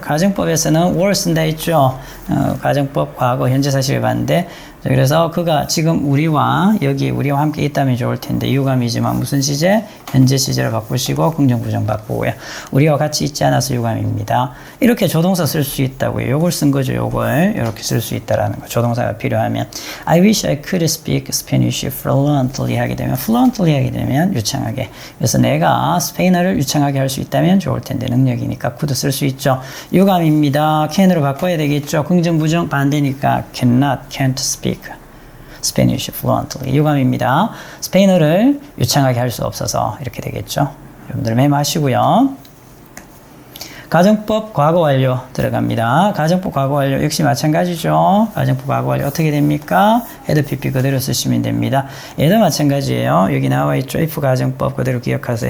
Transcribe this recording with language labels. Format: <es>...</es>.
<ko>가정법에서는 were 쓴다 했죠. 가정법 과거 현재 사실에 반대. 그래서 그가 지금 우리와 함께 있다면 좋을 텐데 유감이지만 무슨 시제? 현재 시제로 바꾸시고 긍정 부정 바꾸고요. 우리와 같이 있지 않아서 유감입니다. 이렇게 조동사 쓸 수 있다고요. 요걸 쓴 거죠. 요걸 이렇게 쓸 수 있다라는 거. 조동사가 필요하면</ko> <en>I wish I could speak Spanish fluently</en> <ko>하게 되면 유창하게. 그래서 내가 스페인어를 유창하게 할 수 있다면 좋을 텐데 능력이니까 could 쓸 수 있죠. 유감입니다. can으로 바꿔야 되겠죠.</ko> <en>긍정 부정 반대니까 cannot, can't speak Spanish fluently.</en> <ko>유감입니다. 스페인어를 유창하게 할 수 없어서 이렇게 되겠죠. 여러분들 메모하시고요. 가정법 과거 완료 들어갑니다. 가정법 과거 완료 역시 마찬가지죠. 가정법 과거 완료 어떻게 됩니까? 헤드 PP 그대로 쓰시면 됩니다. 얘도 마찬가지예요. 여기 나와 있죠. if 가정법 그대로 기억하세요.</ko>